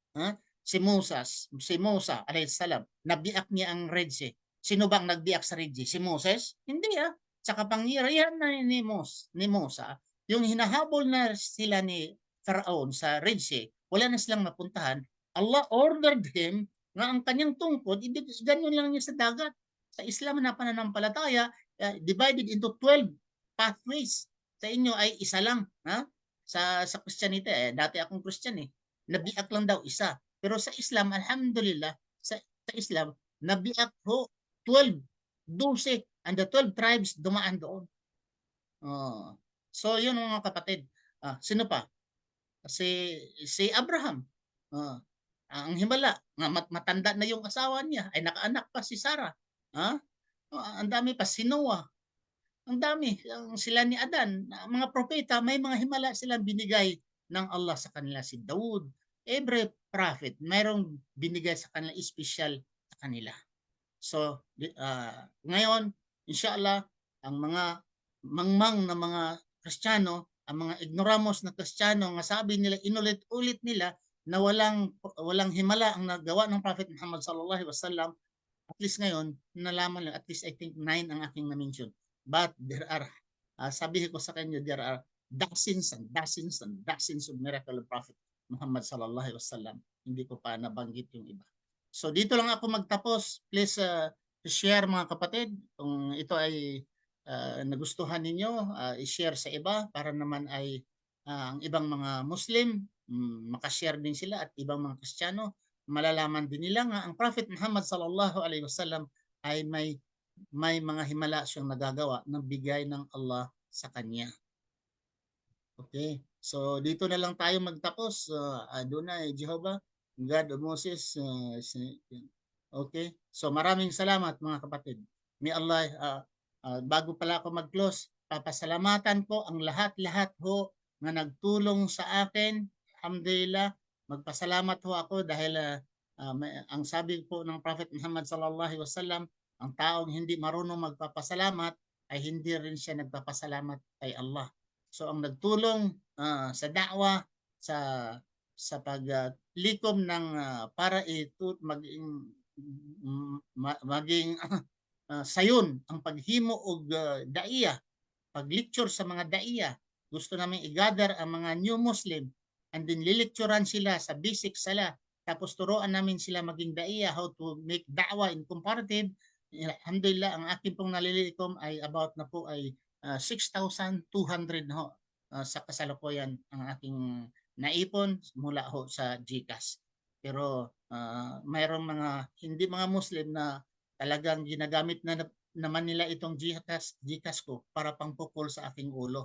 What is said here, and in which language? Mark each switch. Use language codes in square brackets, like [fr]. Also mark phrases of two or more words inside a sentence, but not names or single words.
[tl] Si Musa alayhisalam, nabiak niya ang Red Sea. Sino bang nagbiak sa Red Sea? Si Moses? Hindi Sa kapangyarihan na ni Musa, yung hinahabol na sila ni Pharaoh sa Red Sea, wala na silang mapuntahan. [en] Allah ordered him [tl] nga ang kanyang tungkod, ganyan lang niya sa dagat. Sa Islam na pananampalataya, [en] divided into 12 pathways. [tl] Sa inyo ay isa lang. Sa Christianity, dati akong Christian nabiak lang daw isa. Pero sa Islam, alhamdulillah, sa Islam, nabiak ho 12, 12, [en] and the 12 tribes [tl] dumaan doon. So, yun mga kapatid. Sino pa? Si Abraham. Ang himala, matanda na yung asawa niya, ay nakaanak pa si Sarah. Ang dami pa, si Noah. Ang dami, sila ni Adan, mga propeta, may mga himala silang binigay ng Allah sa kanila. Si Daud, every prophet, mayroong binigay sa kanila, special sa kanila. So, ngayon, inshallah, ang mga mangmang na mga Kristiyano, ang mga ignoramos na Kristiyano, nga sabi nila, inulit-ulit nila na walang himala ang nagawa ng Prophet Muhammad [ar] صلى الله عليه وسلم. [en] At least [tl] ngayon, nalaman lang, [en] at least I think [tl] 9 ang aking na-mention. [en] But there are, [tl] sabihin ko sa kanyo, [en] there are dozens and dozens and dozens of miracle of Prophet Muhammad [ar] صلى الله عليه وسلم. [tl] Hindi ko pa nabanggit yung iba. So dito lang ako magtapos. [en] Please share [tl] mga kapatid. Kung ito ay nagustuhan ninyo, i-share sa iba para naman ay ang ibang mga Muslim, makashare din sila at ibang mga Kristiyano, malalaman din nila nga ang Prophet Muhammad [ar] صلى الله عليه وسلم [tl] ay may mga himala siyang nagagawa ng bigay ng Allah sa kanya. Okay. So dito na lang tayo magtapos. Adonai Jehovah, [en] God of Moses. [tl] Okay. So maraming salamat mga kapatid. May Allah, bago pala ako mag-close, papasalamatan ko ang lahat-lahat ho na nagtulong sa akin. Alhamdulillah, magpasalamat ho ako dahil ang sabi po ng Prophet Muhammad [ar] صلى الله عليه وسلم, [tl] ang taong hindi marunong magpapasalamat ay hindi rin siya nagpapasalamat kay Allah. So ang nagtulong sa da'wa, sa paglikom ng para ito maging maging [ceb] sayon ang paghimo og daiya, [tl] pag-lecture sa mga daiya. Gusto namin i-gather ang mga [en] new Muslim and then [tl] lilecturean sila sa basic sala. Tapos turuan namin sila maging daiya, [en] how to make da'wa in comparative. [tl] Alhamdulillah, ang akin pong nalilikom ay about na po ay 6,200 na ho sa kasalukuyan ang aking naipon mula ho sa GCash. Pero mayroong mga hindi mga Muslim na talagang ginagamit na naman nila itong GCash ko para pangpukol sa aking ulo.